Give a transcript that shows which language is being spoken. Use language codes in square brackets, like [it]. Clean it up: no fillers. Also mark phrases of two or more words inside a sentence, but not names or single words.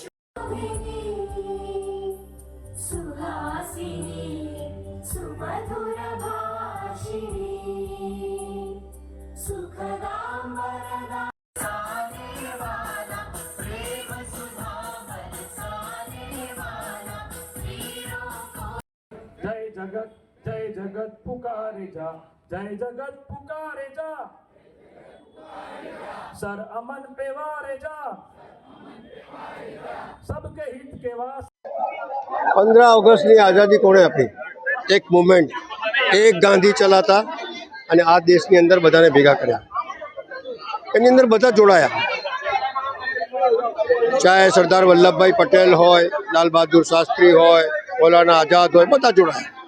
[sa] शुभिनी सुहासिनी सुमधुर भाषिणी सुखदां वरदां [hi] साने वाला प्रेम सुधा बरसाने वाला वीरों को जय जगत पुकारे जा, जय जगत पुकारे जा, सर अमन पे वारे जा, सबके हित के वास्ते. [gu] 15 ઓગસ્ટની આઝાદી કોણે આપી? એક મુવમેન્ટ, એક ગાંધી ચલાતા અને આ દેશની અંદર બધાને ભેગા કર્યા. એની અંદર બધા જોડાયા, ચાહે સરદાર વલ્લભભાઈ પટેલ હોય, લાલ બહાદુર શાસ્ત્રી હોય, મૌલાના આઝાદ હોય, બધા જોડાયા.